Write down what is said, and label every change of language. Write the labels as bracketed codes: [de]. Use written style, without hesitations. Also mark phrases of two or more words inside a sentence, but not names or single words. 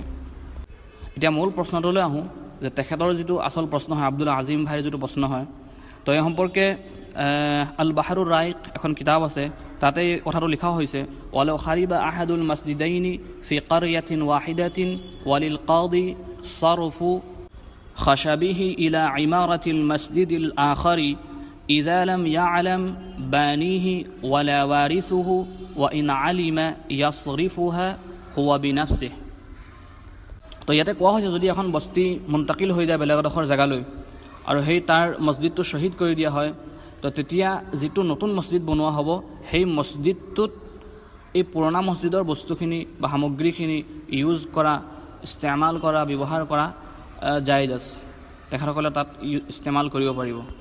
[as] এতিয়া মূল প্ৰশ্নটোলৈ আহোঁ, যে তেখেতৰ যিটো আচল প্ৰশ্ন হয়, আব্দুল আজিম ভাইৰ যিটো প্ৰশ্ন হয়, তো এই সম্পৰ্কে আল বাহাৰুৰ ৰাইক এখন কিতাপ আছে, তাতে এই কথাটো লিখা হৈছে, [ar] ولو خرب أحد المسجدين في قرية واحدة وللقاضي صرف خشبه إلى عمارة المسجد الآخر إذا لم يعلم بانيه ولا وارثه وإن علم يصرفها هو بنفسه. [as] তো ইয়াতে কোৱা হৈছে, যদি এখন বস্তি মুন্তাকিল হৈ যায় বেলেগ এডোখৰ জেগালৈ, আৰু সেই তাৰ মছজিদটো শ্বহীদ কৰি দিয়া হয়, তো তেতিয়া যিটো নতুন মছজিদ বনোৱা হ'ব, সেই মছজিদটোত এই পুৰণা মছজিদৰ বস্তুখিনি বা সামগ্ৰীখিনি ইউজ কৰা, ইস্তেমাল কৰা, ব্যৱহাৰ কৰা জায়েজ আছে, তেখেতসকলে তাত ইস্তেমাল কৰিব পাৰিব।